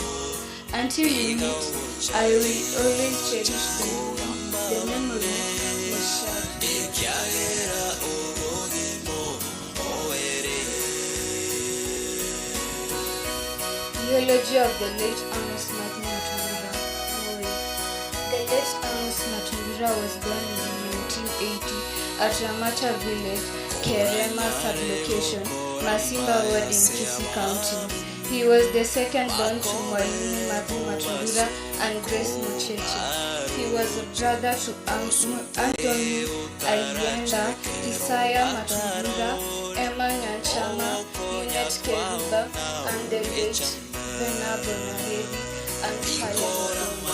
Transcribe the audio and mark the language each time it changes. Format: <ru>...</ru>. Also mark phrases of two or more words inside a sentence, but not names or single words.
<en>Until you meet, I will always cherish the memories we shared. Eulogy of the late Amos Matundura. The late Amos Matundura was born in 1980 at Ramata Village, Kerema sublocation, Masimba Ward in Kisii County. He was the second born to Mwalimu Matthew Matundura and Grace Mucheche. He was a brother to Anthony Ayenda, Isaiah Matundura, Emma Nyanchama, Unet Keruba, and the late Venerable Nahedi and Helen.</en>